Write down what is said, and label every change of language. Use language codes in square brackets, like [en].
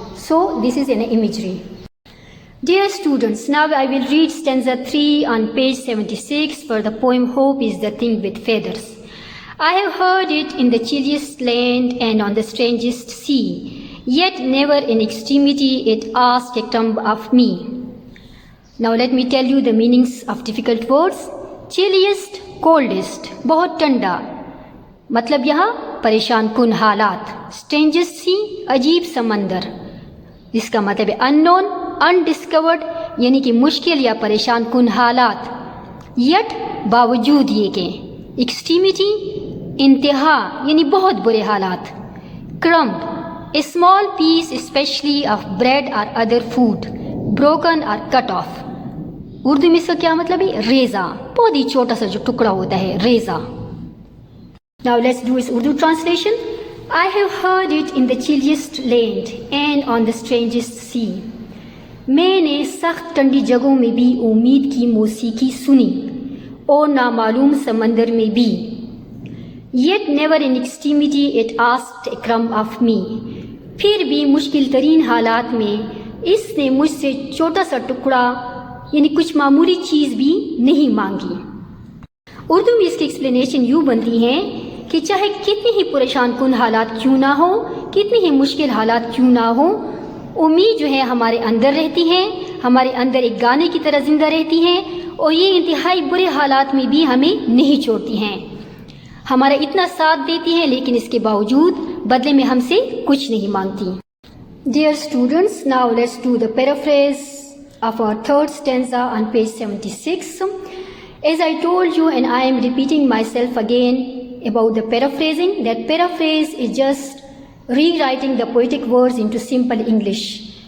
[en] So this is an imagery. Dear students, now I will read stanza 3 on page 76 for the poem Hope is the Thing with Feathers. I have heard it in the chilliest land and on the strangest sea, yet never in extremity it asked a crumb of me. Now let me tell you the meanings of difficult words. Chilliest, coldest, [ur] بہت ٹھنڈا, مطلب یہاں پریشان کن حالات. [en] strangest sea, [ur] عجیب سمندر, جس کا مطلب ہے [en] unknown, undiscovered, [ur] یعنی کہ مشکل یا پریشان کن حالات. یٹ, باوجود یہ کہ. ایکسٹریمیٹی, انتہا یعنی بہت برے حالات. [en] Crumb, a small piece especially of bread or other food, broken or cut off. [ur] اردو میں اس کا کیا مطلب ہے؟ ریزہ, بہت ہی چھوٹا سا جو ٹکڑا ہوتا ہے, ریزہ. [en] Now let's do its Urdu translation. I have heard it in the chilliest land and on the strangest sea. [ur] میں نے سخت ٹھنڈی جگہوں میں بھی امید کی موسیقی سنی اور نامعلوم سمندر میں بھی. [en] Yet never in extremity it asked a crumb of me. [ur] پھر بھی مشکل ترین حالات میں اس نے مجھ سے چھوٹا سا ٹکڑا یعنی کچھ معمولی چیز بھی نہیں مانگی. اردو میں اس کی ایکسپلینیشن یوں بنتی ہے کہ چاہے کتنی ہی پریشان کن حالات کیوں نہ ہو, کتنی ہی مشکل حالات کیوں نہ ہو, امید جو ہے ہمارے اندر رہتی ہے, ہمارے اندر ایک گانے کی طرح زندہ رہتی ہے, اور یہ انتہائی برے حالات میں بھی ہمیں نہیں چھوڑتی ہیں, ہمارا اتنا ساتھ دیتی ہے, لیکن اس کے باوجود بدلے میں ہم سے کچھ نہیں مانگتی. [en] Dear students, now let's do the paraphrase of our third stanza on page 76. As I told you, and I am repeating myself again about the paraphrasing, that paraphrase is just rewriting the poetic words into simple English.